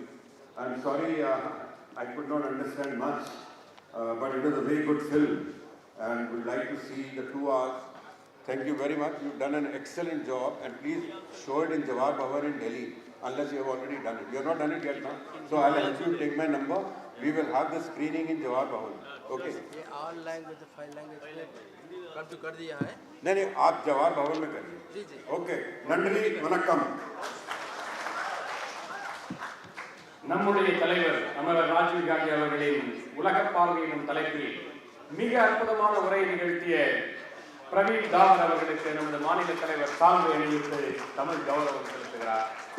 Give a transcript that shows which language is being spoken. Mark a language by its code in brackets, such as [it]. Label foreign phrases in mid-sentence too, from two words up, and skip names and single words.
[en] I'm sorry I could not understand much, but it was a very good film, and would like to see the 2 hours. Thank you very much. You've done an excellent job, and please show it in Jawahar Bhavan in Delhi, unless you have already done it. You have not done it yet now, so I'll help you take my number. We will have the screening in Jawahar Bhavan. Okay. [hi] ये [en] all language, [hi] 5 language कल तो कर दिया है. नहीं, आप जवाहर भवन में करिए. जी जी. ओके. नंदनी वनक्कम. [ta] நம்முடைய தலைவர் அமரர் ராஜீவ் காந்தி அவர்களின் உலகப் பார்வை எனும் தலைப்பில் மிக அற்புதமான உரை நிகழ்த்திய பிரவீன் தாவன் அவர்களுக்கு நமது மாநில தலைவர் சால்வை அணிவித்து தமிழ் கௌரவம் செலுத்துகிறார்.